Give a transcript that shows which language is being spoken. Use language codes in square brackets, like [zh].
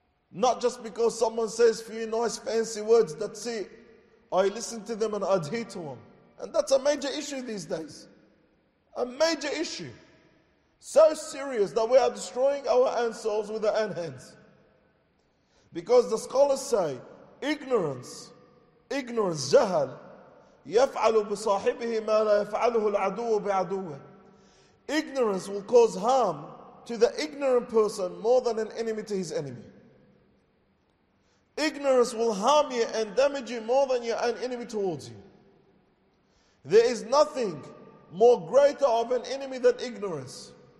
[en] Not just because someone says a few nice fancy words, that's it. I listen to them and adhere to them. And that's a major issue these days. A major issue. So serious that we are destroying our own souls with our own hands. Because the scholars say, ignorance, [ar] jahal, يَفْعَلُ بِصَاحِبِهِ مَا لَا يَفْعَلُهُ الْعَدُوُّ بِعَدُوِهِ. [en] Ignorance will cause harm to the ignorant person more than an enemy to his enemy. Ignorance will harm you and damage you more than your own enemy towards you. There is nothing more greater of an enemy than ignorance.